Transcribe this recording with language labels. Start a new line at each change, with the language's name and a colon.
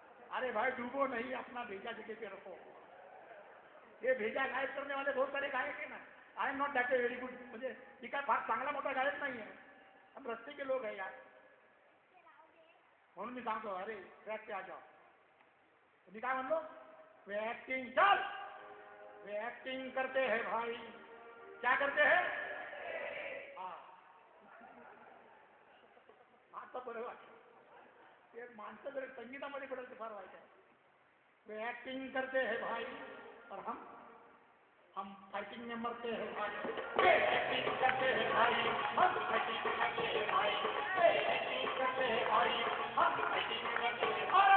Hindi: अरे भाई डूबो नहीं, अपना भेजा जगह पे रखो. ये भेजा गायब करने वाले बहुत सारे गायक है ना.
English: I am not that a very good.
Marathi: म्हणजे मी काय फार चांगला मोठा गायक नाही आहे.
Hindi: हम रस्ते के लोग है यार.
Marathi: म्हणून मी सांगतो अरे ट्रॅक
Hindi: पे आ जाओ.
Marathi: मी काय म्हणलो?
Hindi: वे एक्टिंग चल वे एक्टिंग करते हैं भाई. क्या करते हैं? हाँ
Marathi: आता बरं वाटलं. ते माणसं जर संगीतामध्ये पडेल ते फार वाईट आहे.
Hindi: वे एक्टिंग करते हैं भाई और हम फाइटिंग में मरते हैं भाई. वे एक्टिंग करते हैं भाई, हम फाइटिंग में मरते हैं भाई. वे एक्टिंग करते हैं भाई, हम फाइटिंग में मरते हैं.